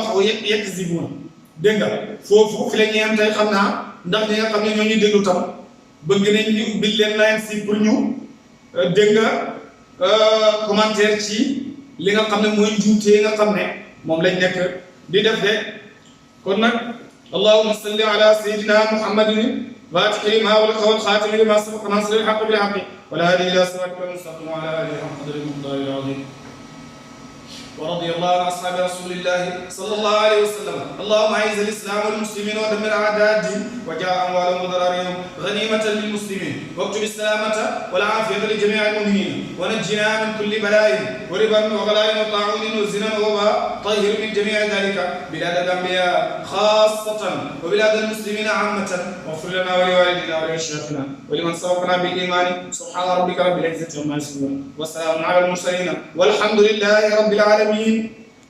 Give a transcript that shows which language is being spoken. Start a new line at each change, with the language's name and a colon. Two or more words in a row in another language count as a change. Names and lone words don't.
Wolof: wax yakzibuuna dégg nga foofu fi la ñuy am tey xam naa ndax ñi nga xam ne ñoo ñu déglu tam bëgg nañ ñu ubbil leen line si pour ñu dégg nga commentaire ci li nga xam ne mooy njuumte yi nga xam ne moom lañ nekk di def de kon nag
Arabic: اللهم صل على سيدنا محمد الفاتح لما أغلق والخاتم لما سبق ناصر الحق بالحق والهادي إلى صراطك المستقيم وعلى آله حق قدره ومقداره العظيم ورضي الله عن اصحاب رسول الله صلى الله عليه وسلم اللهم اعز الاسلام والمسلمين ودمر اعداء الدين وجعل اموالهم وضرارهم غنيمه للمسلمين واكتب السلامه والعافيه لجميع المؤمنين ونجنا من كل بلاء وربا وغلاء وطاعون وزنا ووباء طهر من جميع ذلك بلاد الانبياء خاصه وبلاد المسلمين عامه واغفر لنا ولوالدينا ولشيخنا ولمن سبقنا بالايمان سبحان ربك رب العزه عما يصفون وسلام على المرسلين والحمد لله رب العالمين